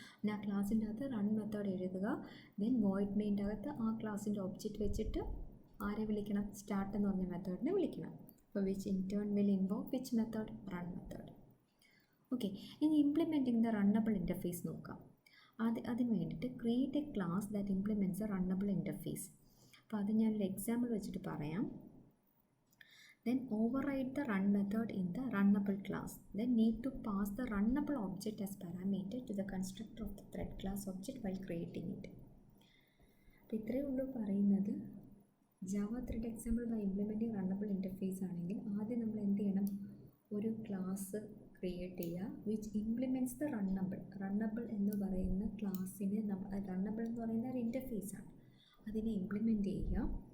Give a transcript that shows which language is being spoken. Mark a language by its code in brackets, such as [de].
[ml] പിന്നെ ആ ക്ലാസ്സിൻ്റെ അകത്ത് റൺ മെത്തേഡ് എഴുതുക. ദെൻ വോയിഡ് മെയിൻ്റെ അകത്ത് ആ ക്ലാസ്സിൻ്റെ ഒബ്ജക്റ്റ് വെച്ചിട്ട് ആരെ വിളിക്കണം, സ്റ്റാർട്ട് എന്ന് പറഞ്ഞ മെത്തേഡിനെ വിളിക്കണം. അപ്പോൾ [en] which in turn will invoke which method, [ml] run method. [en] okay, ഇനി implementing the runnable interface [ml] നോക്കാം. അതിന് വേണ്ടിയിട്ട് [en] Create a class that implements a runnable interface. [ml] അപ്പോൾ അത് ഞാനൊരു എക്സാമ്പിൾ വെച്ചിട്ട് പറയാം. [en] Then override the run method in the runnable class. Then need to pass the runnable object as parameter to the constructor of the thread class object while creating it. [ml] അപ്പോൾ ഇത്രയേ ഉള്ളൂ പറയുന്നത്. [en] Java thread example by implementing runnable interface [ml] ആണെങ്കിൽ ആദ്യം നമ്മൾ എന്ത് ചെയ്യണം, ഒരു ക്ലാസ് ക്രിയേറ്റ് ചെയ്യുക [en] which implements the runnable [ml] എന്ന് പറയുന്ന ക്ലാസ്സിനെ റണ്ണബിൾ എന്ന് പറയുന്ന ഒരു ഇൻ്റർഫേസാണ്, അതിനെ ഇംപ്ലിമെൻറ്റ് ചെയ്യുക.